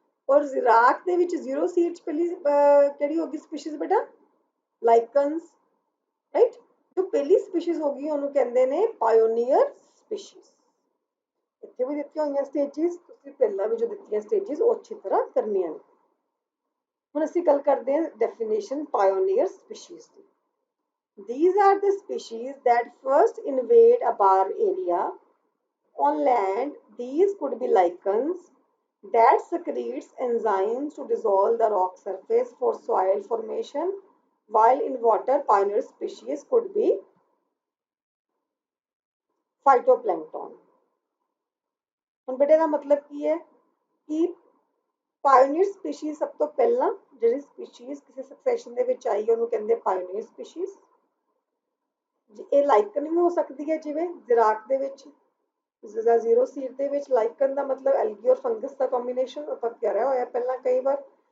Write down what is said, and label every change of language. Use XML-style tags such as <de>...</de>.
<pa>ਔਰ ਜ਼ਿਰਾਕ ਦੇ ਵਿੱਚ ਜ਼ੀਰੋਸੀਲ ਚ ਪਹਿਲੀ ਕਿਹੜੀ ਹੋਗੀ ਸਪੀਸ਼ੀਜ਼ ਬੇਟਾ, ਲਾਈਕਨਸ ਰਾਈਟ। ਜੋ ਪਹਿਲੀ ਸਪੀਸ਼ੀਜ਼ ਹੋਗੀ ਉਹਨੂੰ ਕਹਿੰਦੇ ਨੇ ਪਾਇਓਨੀਅਰ ਸਪੀਸ਼ੀਜ਼। ਇੱਥੇ ਵੀ ਦਿੱਤੀਆਂ ਹੋਈਆਂ ਸਟੇजेस, ਤੁਸੀਂ ਪਹਿਲਾਂ ਵੀ ਜੋ ਦਿੱਤੀਆਂ ਸਟੇजेस ਉਹ ਅੱਛੀ ਤਰ੍ਹਾਂ ਕਰਨੀਆਂ ਨੇ। ਹੁਣ ਅਸੀਂ ਗੱਲ ਕਰਦੇ ਹਾਂ definition ਪਾਇਓਨੀਅਰ species ਦੀ।</pa> <en>These are the species that first invade a bar area on land. These could be lichens that secretes enzymes to dissolve the rock surface for soil formation, while in water pioneer species could be phytoplankton.</en> <pa>ਹੁਣ ਬੇਟੇ ਦਾ ਮਤਲਬ ਕੀ ਹੈ ਕਿ ਪਾਇਓਨੀਅਰ species ਸਭ ਤੋਂ ਪਹਿਲਾਂ ਜਿਹੜੀ species ਕਿਸੇ ਸਕਸੈਸ਼ਨ ਦੇ ਵਿੱਚ ਆਈ ਉਹਨੂੰ ਕਹਿੰਦੇ ਪਾਇਓਨੀਅਰ ਸਪੀਸ਼ੀਜ਼। ਇਹ ਲਾਈਕਨ ਵੀ ਹੋ ਸਕਦੀ ਹੈ, ਜਿਵੇਂ ਜ਼ਿਰਾਕ ਦੇ ਵਿੱਚ, ਜ਼ੀਰੋਸੀਲ ਦੇ ਵਿੱਚ ਲਾਈਕਨ ਦਾ ਮਤਲਬ ਐਲਗੀ ਔਰ ਫੰਗਸ ਦਾ ਕੰਬੀਨੇਸ਼ਨ ਆਪਾਂ ਕਰਿਆ ਹੋਇਆ ਪਹਿਲਾਂ ਕਈ ਵਾਰ।</pa>